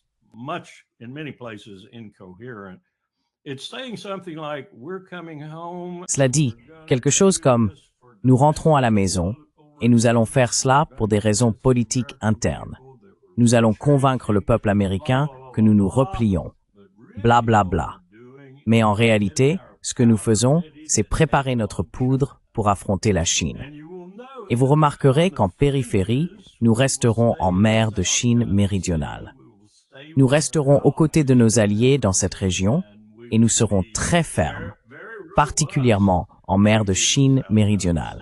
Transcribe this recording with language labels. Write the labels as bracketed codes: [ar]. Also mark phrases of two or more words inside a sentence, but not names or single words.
[fr] Cela dit quelque chose comme « Nous rentrons à la maison et nous allons faire cela pour des raisons politiques internes. Nous allons convaincre le peuple américain que nous nous replions. Bla bla bla. » Mais en réalité, ce que nous faisons, c'est préparer notre poudre pour affronter la Chine. Et vous remarquerez qu'en périphérie, nous resterons en mer de Chine méridionale. Nous resterons aux côtés de nos alliés dans cette région et nous serons très fermes, particulièrement en mer de Chine méridionale.